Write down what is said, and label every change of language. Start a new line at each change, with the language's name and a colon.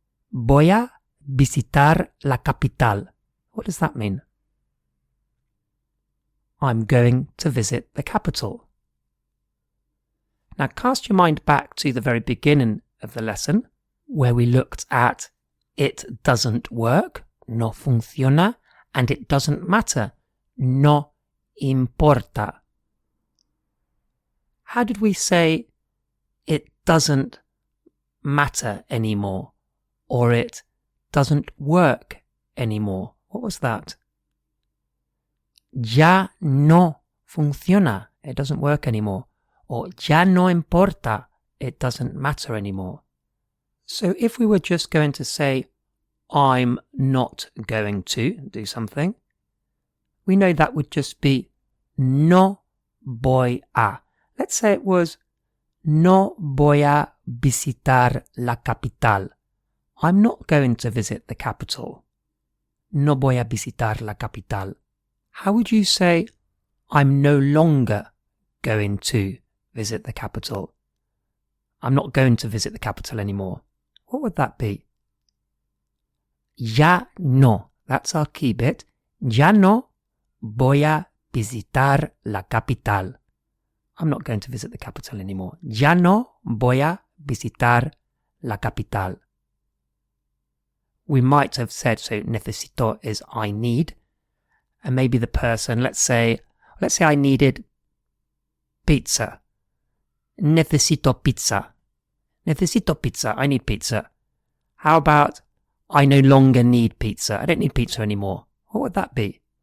Spanish: Voy a visitar la capital.
English: What does that mean? I'm going to visit the capital. Now cast your mind back to the very beginning of the lesson where we looked at it doesn't work,
Spanish: no funciona,
English: and it doesn't matter,
Spanish: no importa.
English: How did we say it doesn't matter anymore, or it doesn't work anymore? What was that?
Spanish: Ya no funciona,
English: it doesn't work anymore, or
Spanish: ya no importa,
English: it doesn't matter anymore. So if we were just going to say I'm not going to do something, we know that would just be
Spanish: no voy a.
English: Let's say it was
Spanish: no voy a visitar la capital.
English: I'm not going to visit the capital.
Spanish: No voy a visitar la capital.
English: How would you say I'm no longer going to visit the capital? I'm not going to visit the capital anymore. What would that be?
Spanish: Ya no.
English: That's our key bit.
Spanish: Ya no voy a visitar la capital.
English: I'm not going to visit the capital anymore.
Spanish: Ya no voy a visitar la capital.
English: We might have said, so necesito is I need, and maybe the person, let's say I needed pizza.
Spanish: Necesito pizza. Necesito pizza.
English: I need pizza. How about I no longer need pizza. I don't need pizza anymore. What would that be?